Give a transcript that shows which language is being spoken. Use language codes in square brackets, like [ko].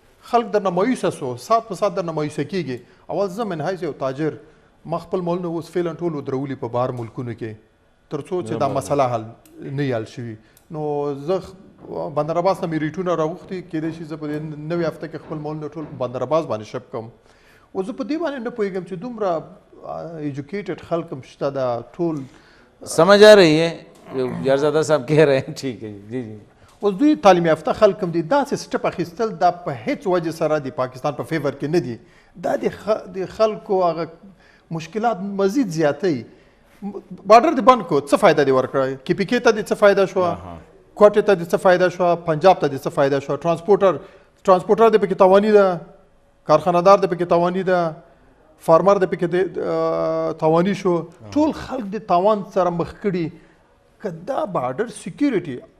[ps] خلک درنه مایوسه سو سات په سات درنه مایوسه کېږي اول زه من حیث یو تاجر ما خپل مالونه اوس فعلا ټول ودرولي په بهر ملکونو کې تر څو چې دا مسله حل نه حل شوي نو زه بندر عباس نه مې ریټونه راوښتي کېدای شي زه په دې نوې هفته کې خپل مالونه ټول بندر عباس باندې شپ کوم او زه په دې باندې نه پوهېږم چې دومره ایجوکیٹڈ خلق شته دا ټول [ur] سمجھ آ رہی ہے یارزادہ صاحب کہہ رہے ہیں ٹھیک ہے جی جی [ps] اوس دوی تعلیم یافته خلک هم دي داسې سټپ اخیستل دا په هیڅ وجه سره د پاکستان په فیور کې نه دي دا د خلکو هغه مشکلات مزید زیاتوي بارډر دې بند کو څه فایده دې ورکړی کې پی کې ته دې څه فایده شوه کوټې ته دې څه فایده شوه پنجاب ته دې څه فایده شوه ټرانسپورټر دې پکې تاواني ده کارخانهدار دې پکې تاواني ده فارمر د پکې تاواني شو ټول خلک د تاوان سره مخ کړي که دا بارډر سکیورټي